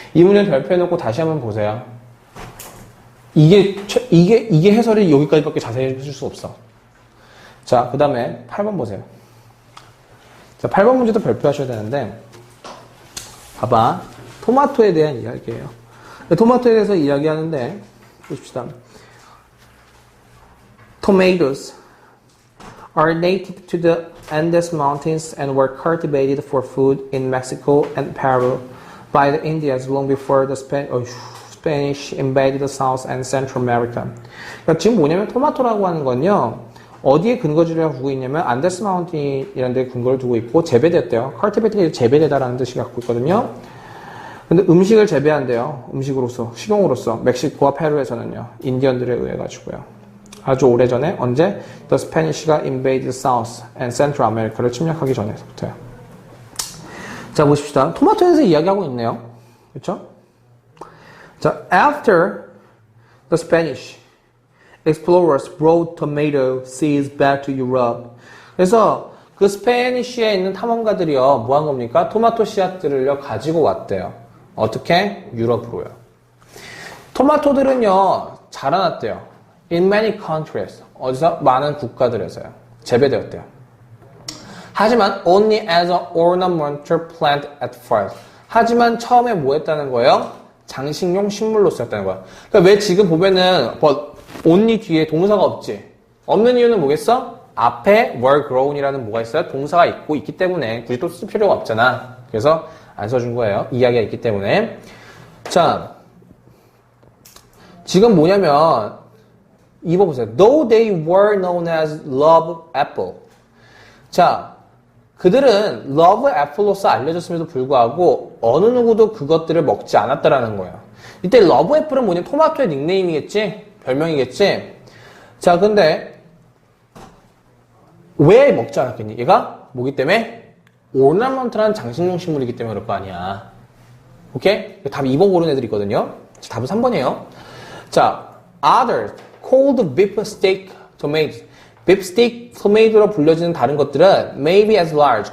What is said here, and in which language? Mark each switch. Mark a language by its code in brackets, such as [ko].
[ko] 이 문제는 별표해놓고 다시 한번 보세요. 이게 해설이 여기까지밖에 자세히 해줄 수 없어. 자, 그 다음에 8번 보세요. 자, 8번 문제도 별표하셔야 되는데, 봐봐. 토마토에 대한 이야기예요. 토마토에 대해서 이야기하는데, 보십시다. [en] Tomatoes are native to the Andes Mountains and were cultivated for food in Mexico and Peru by the Indians long before the Spanish invaded the South and Central America. [ko] 그러니까 지금 뭐냐면 토마토라고 하는 건요. 어디에 근거지를 두고 있냐면 안데스 마운틴이라는 데 근거를 두고 있고 재배됐대요. cultivate가 재배되다라는 뜻이 갖고 있거든요. 근데 음식을 재배한대요. 음식으로서, 식용으로서 멕시코와 페루에서는요. 인디언들에 의해 가지고요. 아주 오래전에 언제? [en] The Spanish가 invaded South and Central America [ko] 를 침략하기 전에서부터요. 자, 보십시다. 토마토에 대해서 이야기하고 있네요. 그렇죠? [en] 자, after the Spanish explorers brought tomato seeds back to Europe. [ko] 그래서 그 스페니쉬에 있는 탐험가들이요. 뭐 한 겁니까? 토마토 씨앗들을요. 가지고 왔대요. 어떻게? 유럽으로요. 토마토들은요. 자라났대요. [en] In many countries. [ko] 어디서? 많은 국가들에서요. 재배되었대요. [en] 하지만 only as an ornamental plant at first. [ko] 하지만 처음에 뭐 했다는 거예요? 장식용 식물로 쓰였다는 거야. 그러니까 왜 지금 보면은 only 뒤에 동사가 없지? 없는 이유는 뭐겠어? 앞에 were grown이라는 뭐가 있어요? 동사가 있기 때문에 굳이 또 쓸 필요가 없잖아. 그래서 안 써준 거예요. 이야기가 있기 때문에. 자, 지금 뭐냐면 이거 보세요. [en] Though they were known as love apple. [ko] 자, 그들은 love apple로서 알려졌음에도 불구하고 어느 누구도 그것들을 먹지 않았다라는 거예요. 이때 love apple은 뭐냐? 토마토의 닉네임이겠지? 별명이겠지? 자, 근데 왜 먹지 않았겠니? 얘가 뭐기 때문에? ornament라는 장식용 식물이기 때문에 그럴 거 아니야. 오케이? 답 2번 고른 애들이 있거든요. 답은 3번이에요. [en] 자, others called beefsteak tomatoes. [ko] beefsteak tomato로 불려지는 다른 것들은 [en] maybe as large.